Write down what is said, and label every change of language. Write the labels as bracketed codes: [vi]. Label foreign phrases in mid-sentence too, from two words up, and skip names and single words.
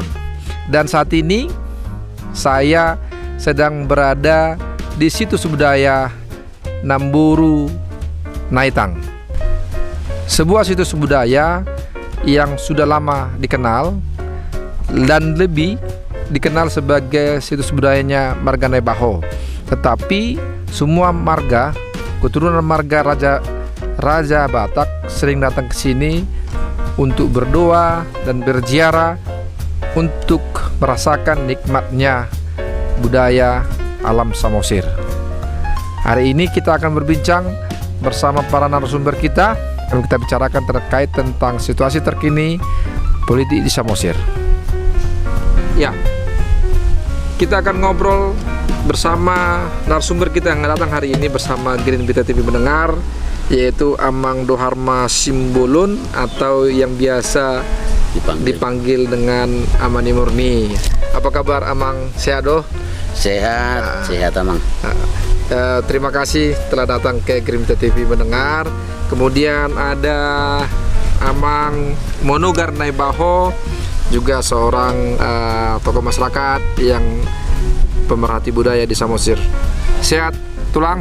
[id] Dan saat ini saya sedang berada di situs budaya Namburu Naitang, sebuah situs budaya yang sudah lama dikenal dan lebih dikenal sebagai situs budayanya marga Naibaho. Tetapi semua marga, keturunan marga Raja Batak sering datang ke sini untuk berdoa dan berziarah untuk merasakan nikmatnya budaya alam Samosir. Hari ini kita akan berbincang bersama para narasumber kita dan kita bicarakan terkait tentang situasi terkini politik di Samosir. Ya, kita akan ngobrol bersama narasumber kita yang datang hari ini bersama Green Berita TV Mendengar, yaitu Amang Doharma Simbolon atau yang biasa dipanggil dengan Amani Murni. Apa kabar Amang? Sehat doh? Sehat, sehat Amang. Terima kasih telah datang ke Green Berita TV Mendengar. Kemudian ada Amang Monogar Naibaho, juga seorang tokoh masyarakat yang pemerhati budaya di Samosir. Sehat tulang?